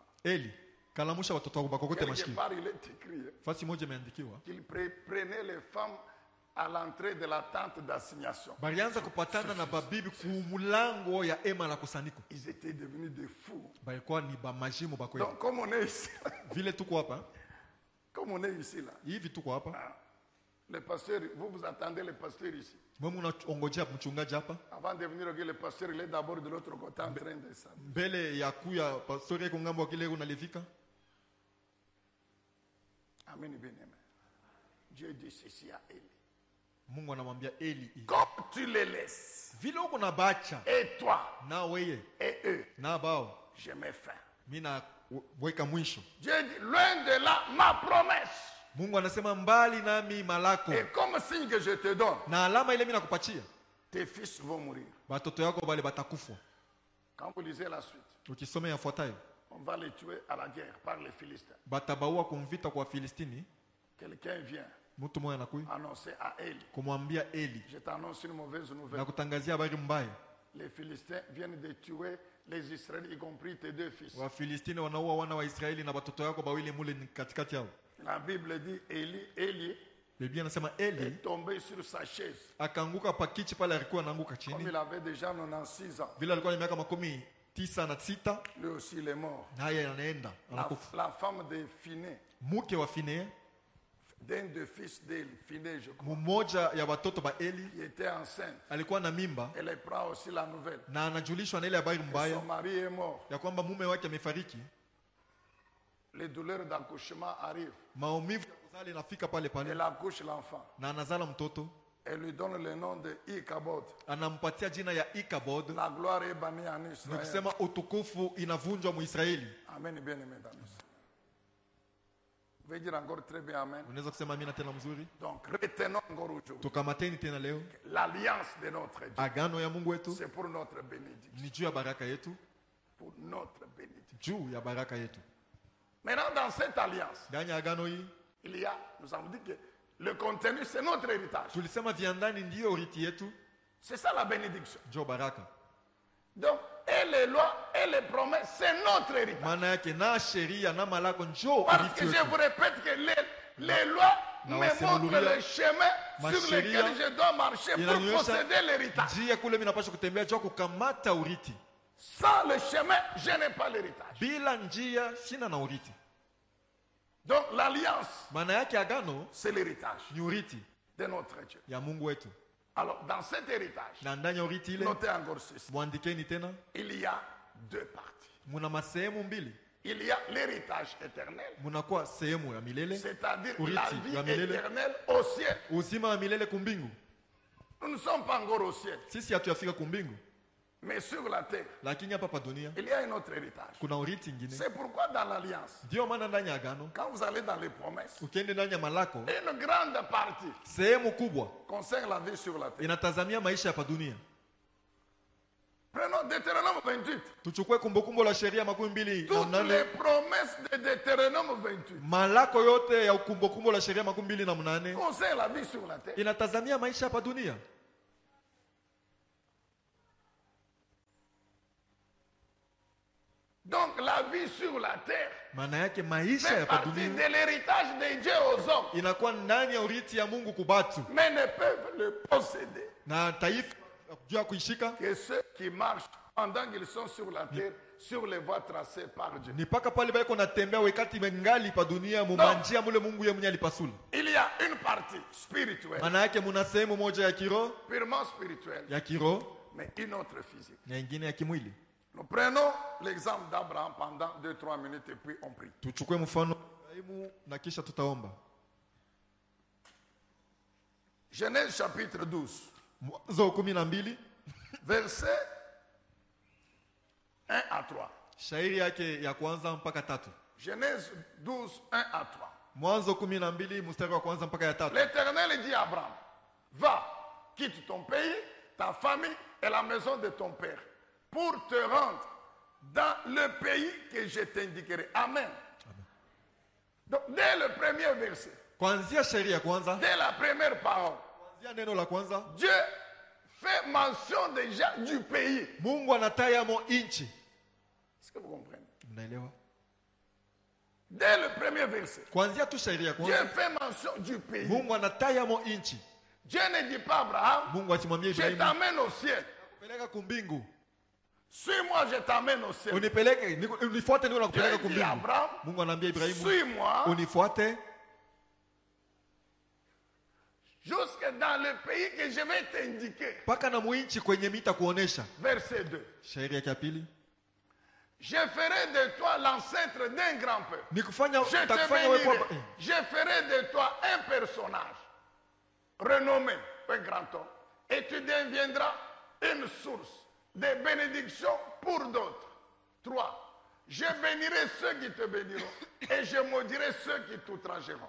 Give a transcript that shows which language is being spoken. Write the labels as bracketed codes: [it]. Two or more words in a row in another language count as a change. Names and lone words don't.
[fr] Quelque part il est écrit qu'il prenait les femmes à l'entrée de la tente d'assignation. Ils étaient devenus des fous. Donc comme on est ici, comme on est ici là, Les pasteurs, vous attendez les pasteurs ici. [sw] Wewe unaongojea mchungaji hapa? [fr] Avant de venir, le pasteur il est d'abord de l'autre côté en train de ça. [sw] Mbele ya kuya pastori yako ngambo kile unalivika? [fr] Amen, bien-aimé. Dieu dit ceci à Élie. [sw] Mungu anamwambia Eli, [fr] Comme tu les laisses, [sw] vile uko na bacha [fr] et toi, [sw] na weye [fr] et eux, [sw] na bao, [fr] je mets fin. [sw] mina weka mwisho. [fr] Dieu dit, loin de là, ma promesse. [sw] Mungu anasema mbali nami malako. [fr] Et comme signe que je te donne, [sw] Na alama ile mimi nakupatia, [fr] tes fils vont mourir. [sw] batoto yako bale batakufa. [fr] Quand vous lisez la suite, [sw] Ukisoma yafuatayo, [fr] on va les tuer à la guerre par les Philistins. [sw] batabaua kumvita kwa Filistini. [fr] Quelqu'un vient [sw] Mtu mmoja anakuja [fr] annoncer à Élie, [sw] kumwambia Eli [fr] je t'annonce une mauvaise nouvelle. [sw] na kutangazia habari mbaya. [fr] Les Philistins viennent de tuer les Israélites, y compris tes deux fils. [sw] Wafilistini wanaua wana wa Israeli na watoto yako bawili mule ni katikati yao. [fr] La Bible dit, Élie [sw] Biblia inasema Eli [fr] est tombé sur sa chaise. [sw] akaanguka pakichi pale alikuwa anaanguka [fr] Comme [sw] chini. [fr] il avait déjà 96 ans, [sw] Vile alikuwa na miaka 96, [fr] lui aussi il est mort. [sw] naye anaenda anakufa. [fr] La femme de Phiné, [sw] Mke wa Finea, [fr] d'un des fils d'Élie, Phiné, je crois, [sw] mmoja ya watoto ba Eli, [fr] qui était enceinte, [sw] alikuwa na mimba [fr] elle prend aussi la nouvelle. [sw] na anajulishwa na ile habari [fr] Son [sw] mbaya [fr] mari est mort. [sw] ya kwamba mume wake amefariki. [fr] Les douleurs d'accouchement arrivent. [sw] Maumivu ya kuzaa inafika pale pale [fr] Elle accouche l'enfant. [sw] na anazala mtoto, [fr] Elle lui donne le nom de Ichabod. [sw] anampatia jina ya Ikabod, [fr] La gloire est bannie en [sw] ni [fr] Israël. [sw] kusema utukufu inavunjwa Muisraeli. [fr] Amen, bien aimé dans nous. Vous pouvez dire encore très bien Amen. [sw] Unaweza kusema amina tena mzuri? [fr] Donc, retenons encore aujourd'hui. [sw] Tukamateni tena leo, [fr] L'alliance de notre Dieu, [sw] agano ya Mungu wetu [fr] c'est pour notre bénédiction. [sw] ni juu ya baraka yetu, [fr] Pour notre bénédiction. [sw] juu ya baraka yetu. [fr] Maintenant, dans cette alliance, [sw] Ndani ya agano hii [fr] il y a, nous avons dit que le contenu, c'est notre héritage. [sw] tulisema vya ndani ndiyo urithi yetu, [fr] C'est ça la bénédiction. [sw] njo baraka. [fr] Donc, et les lois et les promesses, c'est notre héritage. [sw] Maana yake na sheria na malako njo [fr] Parce [sw] urithi [fr] que je [sw] wetu. [fr] vous répète que les lois [sw] Na [fr] me [sw] wasimulia, [fr] montrent le chemin sur [sw] masheria [fr] lequel je dois marcher pour [sw] inanionyesha [fr] posséder l'héritage. [sw] njia kule mimi napaswa kutembea juu ya kukamata urithi. [fr] Sans le chemin, je n'ai pas l'héritage. [sw] Bila njia sina na urithi. [fr] Donc, l'alliance, [sw] Maana yake agano [fr] c'est l'héritage [sw] ni urithi [fr] de notre Dieu. [sw] ya Mungu wetu. [fr] Alors, dans cet héritage, [sw] Na ndani ya urithi ile [fr] notez encore ceci. [sw] mwandikeni tena, [fr] Il y a deux parties. [sw] muna masehemu mbili. [fr] Il y a l'héritage éternel, [sw] Munakuwa sehemu ya milele, [fr] c'est-à-dire [sw] Urithi [fr] la vie [sw] ya milele. [fr] éternelle au ciel. [sw] uzima wa milele kumbingu. [fr] Nous ne sommes pas encore au ciel, [sw] Sisi hatuyafika kumbingu, [fr] mais sur la terre, [sw] lakini hapa pa dunia [fr] il y a un autre héritage. [sw] kuna urithi ingine. [fr] C'est pourquoi dans l'alliance, [sw] Ndio maana ndani ya agano, [fr] quand vous allez dans les promesses, [sw] ukiende ndani ya malako, [fr] une grande partie [sw] sehemu kubwa [fr] concerne la vie sur la terre. [sw] inatazamia maisha hapa dunia. [fr] Prenons Deutéronome 28. [sw] Tuchukue kumbukumbu la sheria 28 na [fr] Toutes les [sw] mnane, [fr] promesses de Deutéronome 28 [sw] malako yote ya kumbukumbu la sheria 28 [fr] concernent la vie sur la terre. [sw] inatazamia maisha hapa dunia. [fr] Donc la vie sur la terre [sw] Maana yake maisha [fr] fait [sw] ya hapa [fr] partie [sw] dunia [fr] de l'héritage de Dieu aux hommes, [sw] inakuwa ndani ya urithi ya Mungu kubatu, [fr] mais ne peuvent le posséder [sw] na taifa juu ya kuishika [fr] que ceux qui marchent pendant qu'ils sont sur la terre, sur les voies tracées par Dieu. [sw] ni paka pale baiko natembea wakati mengali pa dunia mumanjia mule Mungu ye mwenye alipasula. [fr] Il y a une partie spirituelle, [sw] Maana yake muna sehemu moja ya kiroho, [fr] purement spirituelle, mais une autre physique. [sw] na ingine ya kimwili. [fr] Nous prenons l'exemple d'Abraham pendant 2-3 minutes et puis on prie. [sw] Tuchukue mfano Ibrahimu na kisha tutaomba. [fr] Genèse chapitre 12, [sw] Mwanzo 12 [fr] versets 1 à 3. [sw] shairi yake ya kwanza mpaka tatu. [fr] Genèse 12, 1 à 3. [sw] Mwanzo 12 mstari wa kwanza mpaka ya tatu. [fr] L'Éternel dit à Abraham, va, quitte ton pays, ta famille et la maison de ton père, pour te rendre dans le pays que je t'indiquerai. Amen. Donc, dès le premier verset, [sw] Kuanzia shairi ya kwanza, [fr] dès la première parole, [sw] kuanzia neno la kwanza, [fr] Dieu fait mention déjà du pays. [sw] Mungu anataya mo inchi. [fr] Est-ce que vous comprenez? [sw] Mnaelewa? [fr] Dès le premier verset, [sw] Kuanzia tu shairi ya [fr] Dieu [sw] kwanza, [fr] fait mention du pays. [sw] Mungu anataya mo inchi. [fr] Dieu ne dit pas à Abraham, [sw] Mungu asimwambie [fr] je [sw] Ibrahimu, [fr] t'amène au ciel. [sw] peleka kumbingu. [fr] Suis-moi, je t'amène au ciel. [sw] Unifuate ndio nakupeleka [fr] Dieu dit à [sw] kumbingu. [fr] Abraham, [sw] Mungu anaambia Ibrahimu, [fr] suis-moi, [sw] unifuate, [fr] jusque dans le pays que je vais t'indiquer. [sw] mpaka na muinchi kwenye mita kuonesha. [fr] Verset 2. [sw] Shairi ya pili. [fr] Je ferai de toi l'ancêtre d'un grand peuple. [sw] Nikufanya [fr] Je te [sw] takufanya wewe [fr] bénirai. [sw] kwa [fr] Je ferai de toi un personnage renommé, un grand homme. Et tu deviendras une source de bénédiction pour d'autres. 3. Je bénirai ceux qui te béniront et je maudirai ceux qui t'outrageront.